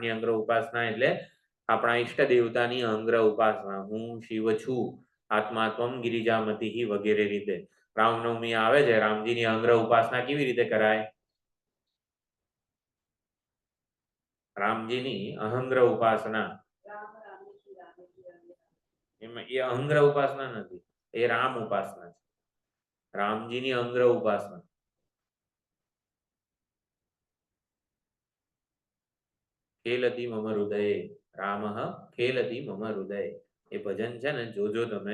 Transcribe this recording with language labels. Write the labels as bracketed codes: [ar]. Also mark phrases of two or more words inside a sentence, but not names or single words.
[gu] પ્રાણની અહંગ્રહ ઉપાસના એટલે આપણા ઈષ્ટ દેવતાની અંગ્રહ ઉપાસના, હું શિવ છું, [sa] આત્મા ત્વમ ગિરિજામતી [gu] વગેરે રીતે રામનવમી આવે છે, રામજીની અંગ્રહ ઉપાસના કેવી રીતે કરાય? રામજીની અહંગ્રહ ઉપાસના, राम रामेश्वर रामेश्वर એમાં એ અહંગ્રહ ઉપાસના નથી, એ રામ ઉપાસના છે, રામજીની અંગ્રહ ઉપાસના. [sa] ખેલતી મમ હૃદયે રામ ખેલતી મમ હૃદયે, [gu] એ ભજન છે ને જોજો તમે.